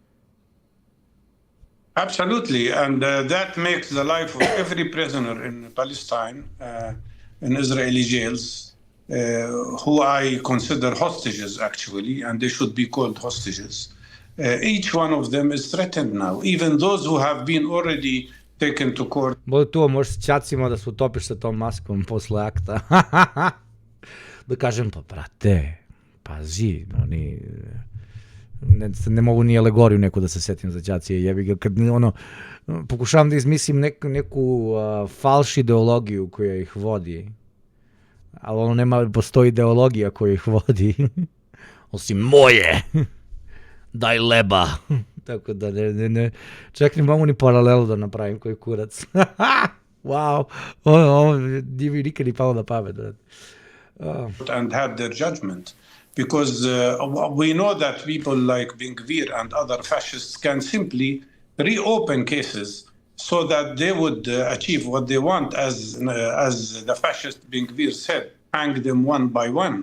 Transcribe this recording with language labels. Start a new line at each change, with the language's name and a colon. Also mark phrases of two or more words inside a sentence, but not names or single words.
English: Absolutely, and that makes the life of every prisoner in Palestine, in Israeli jails, who I consider hostages actually, and they should be called hostages. Each one of them is threatened now, even those who have been already taken to court.
Serbian: Bude tu, možeš s ćacima da se utopiš sa tom maskom posle akta. Da kažem, pa brate, pazi, oni... Ne mogu ni alegoriju neku da se setim za ćacije, jebi ga, kad ono, pokušavam da izmislim neku falš ideologiju koja ih vodi, ali ono postoji ideologija koja ih vodi, osim moje, daj leba, tako da ne, čak ne mogu ni paralelu da napravim koji kurac. Wow, ovo divi nikad ni palo na pamet.
English: And had their judgment. Because we know that people like Ben-Gvir and other fascists can simply reopen cases so that they would achieve what they want, as the fascist Ben-Gvir said, hang them one by one.